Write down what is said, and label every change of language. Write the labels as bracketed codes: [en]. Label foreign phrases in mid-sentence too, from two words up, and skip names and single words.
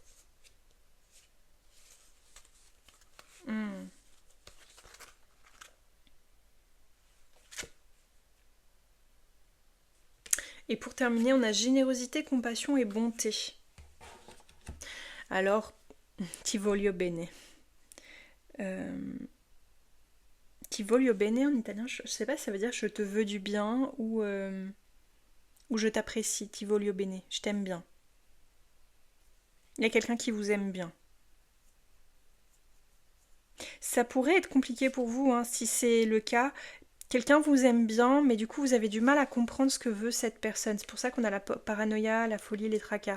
[fr] Et pour terminer, on a générosité, compassion et bonté. Alors, [it] ti voglio bene. Ti voglio bene [fr] en italien, je ne sais pas si ça veut dire je te veux du bien ou je t'apprécie. [it] Ti voglio bene, [fr] je t'aime bien. Il y a quelqu'un qui vous aime bien. Ça pourrait être compliqué pour vous, si c'est le cas. Quelqu'un vous aime bien, mais du coup vous avez du mal à comprendre ce que veut cette personne. C'est pour ça qu'on a la paranoïa, la folie, les tracas.